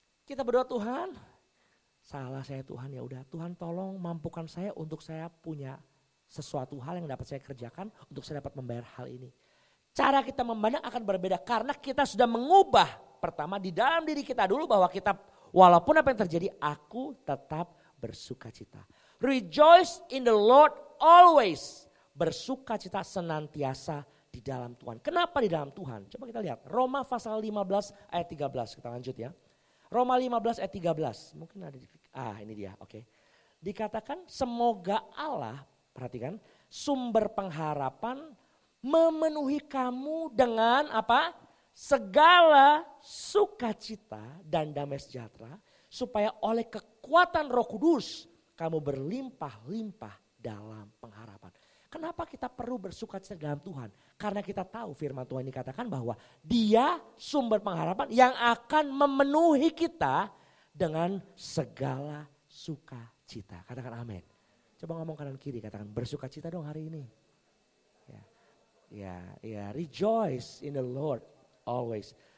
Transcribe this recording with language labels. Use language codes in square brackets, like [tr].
[id] Kita berdoa, Tuhan, salah saya Tuhan, ya udah Tuhan tolong mampukan saya untuk saya punya sesuatu hal yang dapat saya kerjakan untuk saya dapat membayar hal ini. Cara kita memandang akan berbeda karena kita sudah mengubah pertama di dalam diri kita dulu bahwa kita walaupun apa yang terjadi aku tetap bersukacita. [en] Rejoice in the Lord always. [id] Bersukacita senantiasa di dalam Tuhan. Kenapa di dalam Tuhan? Coba kita lihat. Roma pasal 15 ayat 13. Kita lanjut ya. Roma 15 ayat 13. Mungkin ada ini dia. Oke. Dikatakan semoga Allah, perhatikan, sumber pengharapan memenuhi kamu dengan apa? Segala sukacita dan damai sejahtera, supaya oleh kekuatan Roh Kudus kamu berlimpah-limpah dalam pengharapan. Kenapa kita perlu bersukacita dalam Tuhan? Karena kita tahu firman Tuhan dikatakan bahwa Dia sumber pengharapan yang akan memenuhi kita dengan segala sukacita. Katakan amin. Coba ngomong kanan kiri, katakan bersukacita dong hari ini. [en] Ya, rejoice in the Lord always.